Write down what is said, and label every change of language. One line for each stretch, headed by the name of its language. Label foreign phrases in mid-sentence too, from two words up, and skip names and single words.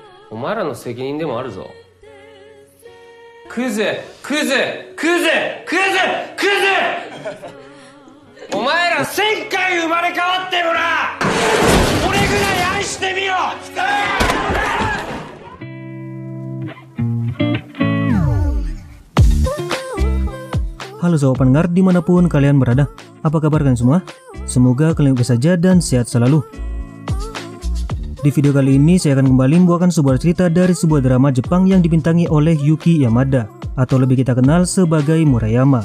Japanese: お前らの責任でもあるぞ。クズクズクズクズクズお前ら1000回生まれ変わってもな、俺ぐらい愛してみろ。
Indonesian: Halo sobat pendengar dimanapun kalian berada, apa kabar kalian semua? Semoga kalian baik saja dan sehat selalu. Di video kali ini saya akan kembali membawakan sebuah cerita dari sebuah drama Jepang yang dibintangi oleh Yuki Yamada, atau lebih kita kenal sebagai Murayama.